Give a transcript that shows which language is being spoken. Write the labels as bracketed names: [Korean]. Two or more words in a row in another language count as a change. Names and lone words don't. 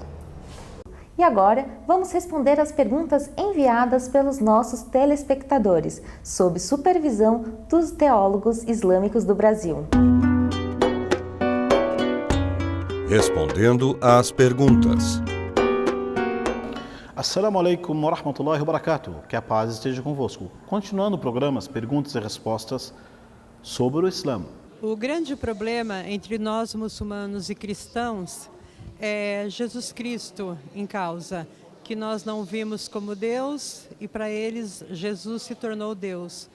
[Portuguese] E agora, vamos responder as perguntas enviadas pelos nossos telespectadores, sob supervisão dos teólogos islâmicos do Brasil. Respondendo às perguntas. [Arabic] السلام عليكم ورحمة الله وبركاته. [Portuguese] Que a paz esteja convosco. Continuando o programa, as perguntas e respostas sobre o Islã. O grande problema entre nós muçulmanos e cristãos é Jesus Cristo em causa, que nós não vimos como Deus e para eles Jesus se tornou Deus.